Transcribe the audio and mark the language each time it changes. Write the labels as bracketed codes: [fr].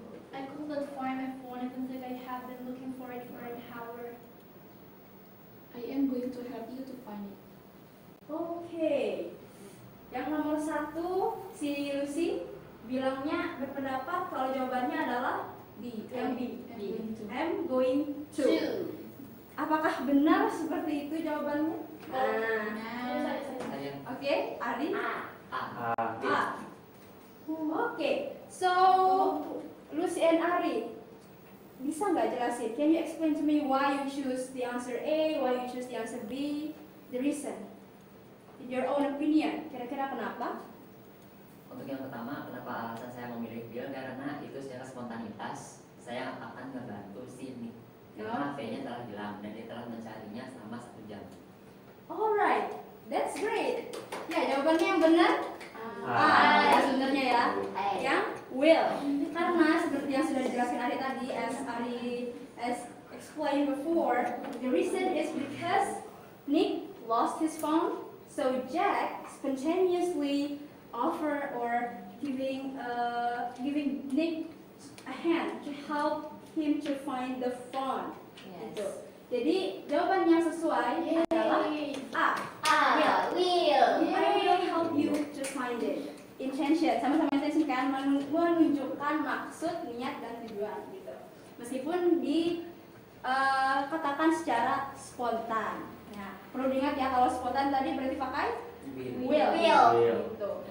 [en] I couldn't find my phone until I have been looking for it for an hour. I am going to help you to find it. [id] Oke. Yang nomor 1, si Lucy bilangnya berpendapat kalau jawabannya adalah B. Yang B. [en] I'm going to. [id] Apakah benar seperti itu jawabannya? Saya Oke, Ari? A. Oke, so Lucy and Ari, bisa nggak jelasin? [en] Can you explain to me why you choose the answer A, why you choose the answer B, the reason? In your own opinion, [id] kira-kira kenapa? Untuk yang pertama, kenapa alasan saya memilih Bill? Karena itu secara spontanitas saya akan membantu sini. Karena HP-nya telah hilang dan dia telah mencarinya selama 1 jam. [en] Alright, that's great. [id] Ya, jawabannya yang benar A. ya sebenarnya ya. Yang will. Karena seperti yang sudah dijelaskan Ari tadi, [en] as explained before, the reason is because Nick lost his phone, so Jack spontaneously offer or giving Nick a hand to help him to find the phone. [id] Gitu. Jadi jawaban yang sesuai adalah A. [en] Will. I will help you to find it. [id] Intention, sama-sama intention kan, menunjukkan maksud, niat dan tujuan gitu. Meskipun dikatakan secara spontan. Nah, perlu diingat ya, kalau spontan tadi berarti pakai will. Gitu.